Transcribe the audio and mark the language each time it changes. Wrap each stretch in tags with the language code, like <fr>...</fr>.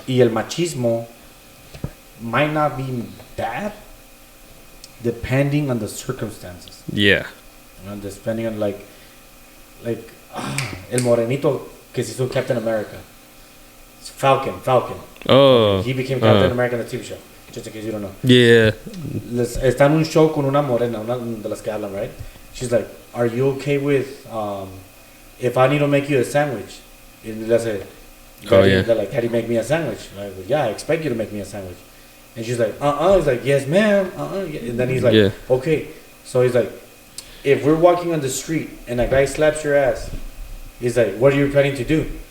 <en>Y el machismo might not be bad depending on the circumstances. Yeah. Depending on like</en> <es>el morenito que se hizo</es> <en>Captain America. It's Falcon. Oh. He became Captain America in the TV show. Just in case you don't know. Yeah.</en> <es>Está en un show con una morena, una de las que hablan, right?</es> <en>She's like, "Are you okay with if I need to make you a sandwich?" And le say, yeah. They're like, "Daddy, make me a sandwich." I go, "Yeah, I expect you to make me a sandwich." And she's like, He's like, "Yes, ma'am." And then he's like, Yeah. "Okay." So he's like, if we're walking on the street and a guy slaps your ass, he's like, "What are you planning to do?"</en>